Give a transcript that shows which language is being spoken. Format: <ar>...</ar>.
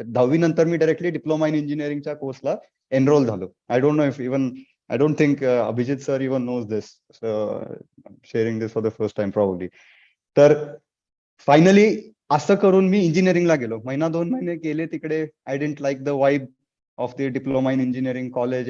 <mr>10वी नंतर मी directly diploma in engineering च्या कोर्सला enroll झालो.</mr> <en>I don't know if even, I don't think Abhishek sir even knows this. So I'm sharing this for the first time probably.</en> <mr>तर finally असं करून मी इंजिनिअरिंगला गेलो. 1-2 महिने गेले तिकडे.</mr> <en>I didn't like the vibe of the diploma in engineering college.</en>